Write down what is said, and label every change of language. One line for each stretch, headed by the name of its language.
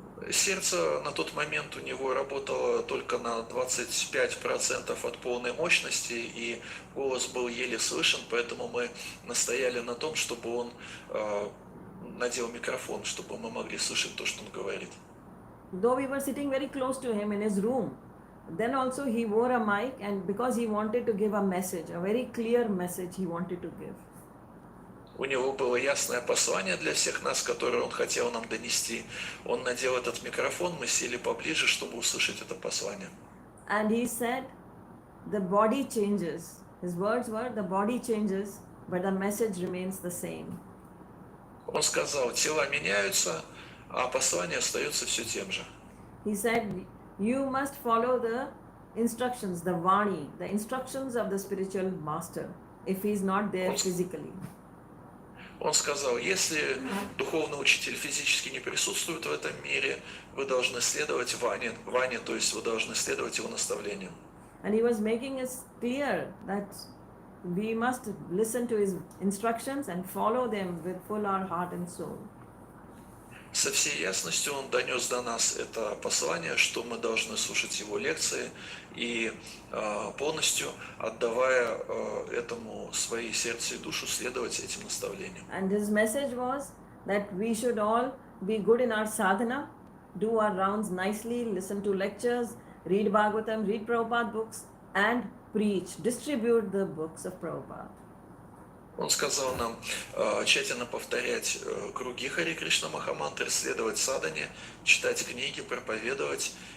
Russian: Сердце на тот момент у него работало только на 25% от полной мощности, и голос был еле слышен, поэтому мы настояли на том, чтобы он надел микрофон, чтобы мы могли слышать то, что он говорит.
English: Though we were sitting very close to him in his room, then also he wore a mic, and because he wanted to give a message, a very clear message he wanted to give.
Russian: У него было ясное послание для всех нас, которое он хотел нам донести. Он надел этот микрофон, мы сели поближе, чтобы услышать это послание.
English: And he said, the body changes. His words were, the body changes, but the message remains the same.
Russian: Он сказал, тела меняются, а послание остается все тем же.
English: He said, you must follow the instructions, the Vani, the instructions of the spiritual master, if he is not there physically.
Russian: Он сказал, если духовный учитель физически не присутствует в этом мире, вы должны следовать Ване, то есть вы должны следовать его наставлениям.
English: And he was making it clear that we must listen to his instructions and follow them with full our heart and soul.
Russian: Со всей ясностью он донес до нас это послание, что мы должны слушать его лекции и полностью отдавая этому свои сердце и душу, следовать этим наставлениям.
English: And his message was that we should all be good in our sadhana, do our rounds nicely, listen to lectures, read Bhagavatam, read Prabhupada books, and preach, distribute the books of Prabhupada.
Russian: Он сказал нам тщательно повторять круги Хари Кришна Махамантры, следовать садхане, читать книги, проповедовать.